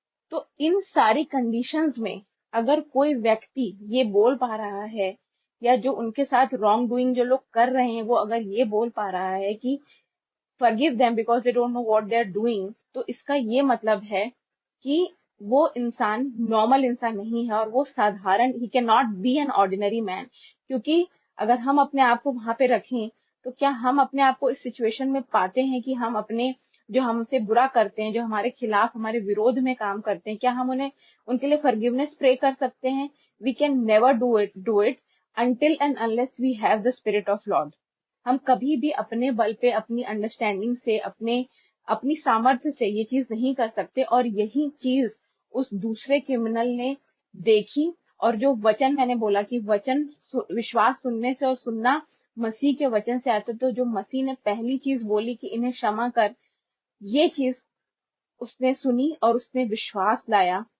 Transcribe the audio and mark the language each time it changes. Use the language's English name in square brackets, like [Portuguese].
[Hindi] तो इन सारी कंडीशंस में अगर कोई व्यक्ति ये बोल पा रहा है, या जो उनके साथ रॉन्ग डूइंग जो लोग कर रहे हैं, वो अगर ये बोल पा रहा है कि [English] forgive them because they don't know what they are doing, [Hindi] तो इसका ये मतलब है कि वो इंसान नॉर्मल इंसान नहीं है, और वो साधारण, [English] He can not be an ordinary man. [Hindi] क्योंकि अगर हम अपने आप को वहां पे रखें, तो क्या हम अपने आप को इस सिचुएशन में पाते हैं कि हम अपने, जो हमसे बुरा करते हैं, जो हमारे खिलाफ, हमारे विरोध में काम करते हैं, क्या हम उनके लिए फॉरगिवनेस प्रे कर सकते हैं? We can never do it [English] until and unless we have the spirit of lord। [Hindi] हम कभी भी अपने बल पे, अपनी अंडरस्टैंडिंग से, अपनी सामर्थ्य से ये चीज नहीं कर सकते। और यही चीज उस दूसरे क्रिमिनल ने देखी। और जो वचन मैंने बोला कि विश्वास सुनने से और सुनना मसीह के वचन से आता, तो जो मसीह ने पहली चीज बोली कि इन्हें क्षमा कर, ये चीज उसने सुनी और उसने विश्वास लाया।